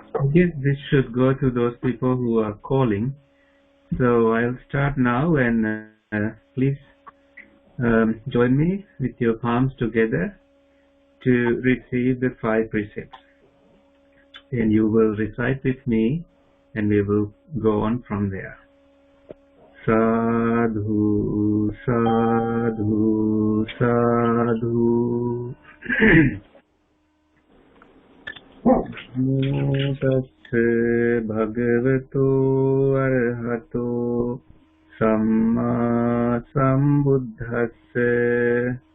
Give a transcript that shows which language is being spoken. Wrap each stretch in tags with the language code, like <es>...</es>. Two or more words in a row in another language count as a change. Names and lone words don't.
<en>guess this should go to those people who are calling. So I'll start now, and please join me with your palms together to receive the 5 precepts. And you will recite with me, and we will go on from there.</en> <pi>Sadhu, sadhu, sadhu. Namo tassa bhagavato arahato samma sambuddhassa.</pi>